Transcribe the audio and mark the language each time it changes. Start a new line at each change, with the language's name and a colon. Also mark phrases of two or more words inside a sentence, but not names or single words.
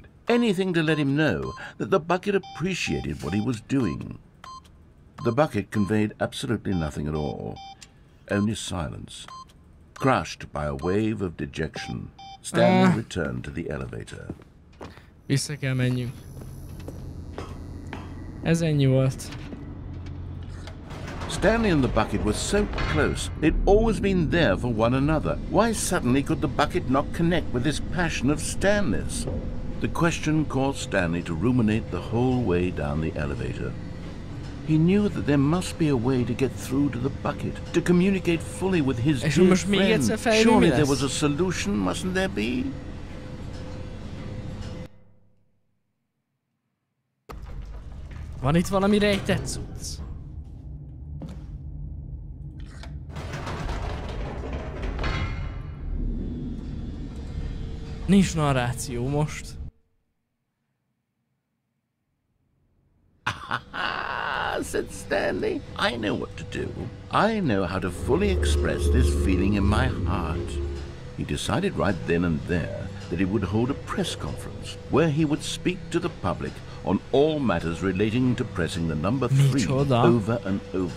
English: Anything to let him know that the bucket appreciated what he was doing. The bucket conveyed absolutely nothing at all, only silence. Crushed by a wave of dejection, Stanley returned to the elevator.
Hungarian: Vissza kell menjünk. Ez ennyi volt.
English: Stanley and the bucket were so close. They'd always been there for one another. Why suddenly could the bucket not connect with this passion of Stanley's? The question caused Stanley to ruminate the whole way down the elevator. He knew that there must be a way to get through to the bucket, to communicate fully with his dear friend. Surely there was a solution, mustn't there be?
Hungarian: Van itt valami rejtett cucc. Nincs narráció most.
English: Said Stanley. I know what to do. I know how to fully express this feeling in my heart. He decided right then and there that he would hold a press conference where he would speak to the public on all matters relating to pressing the number 3 over and over.